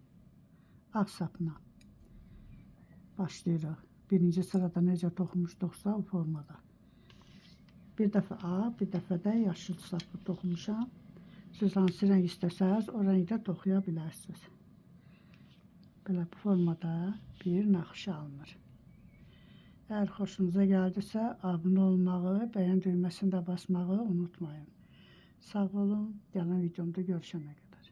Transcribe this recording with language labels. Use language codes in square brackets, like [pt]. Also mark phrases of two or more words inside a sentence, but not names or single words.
[az] Ağ sapına başlayırıq. Birinci sırada necə toxumuşduqsa o formada. Bir dəfə ağ, bir dəfə də yaşıl sapı toxumuşam. Siz hansı rəng istəsəz o rəngdə toxuya bilərsiniz. Belə bu formada bir naxış alınır. [tr] Eğer hoşunuza geldiyse abone olmağı, beğen düğmesini de basmağı unutmayın. [az] Sağ olun. Gələn videomda [tr] görüşene kadar.